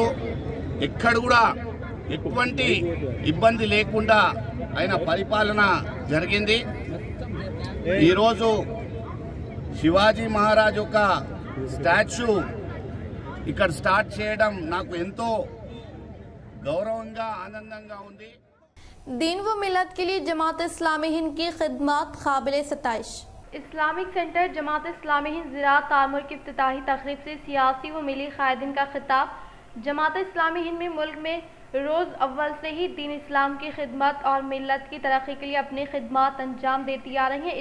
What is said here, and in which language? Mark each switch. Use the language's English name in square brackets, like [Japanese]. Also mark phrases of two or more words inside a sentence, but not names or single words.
[Telugu] ఎక్కడ కూడా ఎటువంటి ఇబ్బంది లేకుండా ఆయన పరిపాలన జరిగింది. ఈరోజు శివాజీ మహారాజ్ యొక్క స్టాచ్యూ ఇక్కడ స్టార్ట్ చేయడం నాకు ఎంతో గౌరవంగా ఆనందంగా ఉంది. [Urdu] دین و ملت کے لیے جماعت اسلامی ہند کی خدمات قابل ستائش۔ اسلامک سینٹر جماعت اسلامی ہند زراعت تعمیر کی افتتاحی تقریب سے سیاسی و ملی قائدین کا خطاب۔ جماعت اسلامی ہند میں ملک میں روز اول سے ہی دین اسلام کی خدمت اور ملت کی ترقی کے لیے اپنی خدمات انجام دیتی آ رہی ہیں۔